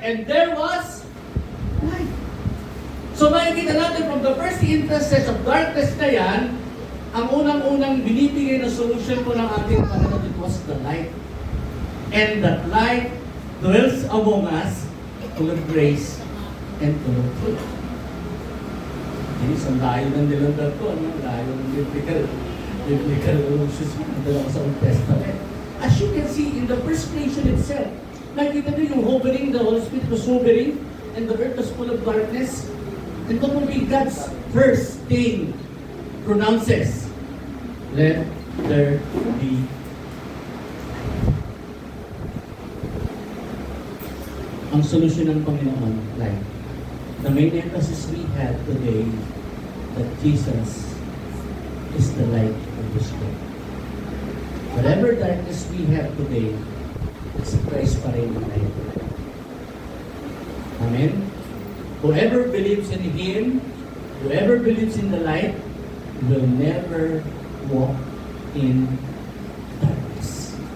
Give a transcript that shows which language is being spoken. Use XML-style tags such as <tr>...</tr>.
<en>And there was light. So</en> <tl>makikita natin</tl> <en>from the first instances of darkness</en> <tl>na yan, ang unang-unang binibigay na</tl> <en>solution</en> <tl>po ng ating Panginoon,</tl> <en>it was the light. And that light dwells among us, full of grace and full of truth.</en> <tl>Isang layo ng nilandag ko, layo ng biblical uses ng dalawa sa Old Testament.</tl> <en>As you can see, in the first creation itself,</en> <tl>nakikita nyo yung</tl> <en>hovering, the Holy Spirit was hovering, and the earth was full of darkness. And that will be God's first thing pronounces, let there be.</en> <tl>Ang solusyon ng Panginoon, light.</tl> <en>The main emphasis we have today that Jesus is the light of this world. Whatever darkness we have today, it's Christ</en> <tl>pa rin ang</tl> <en>light. Amen? Whoever believes in Him, whoever believes in the light, will never walk in darkness.</en>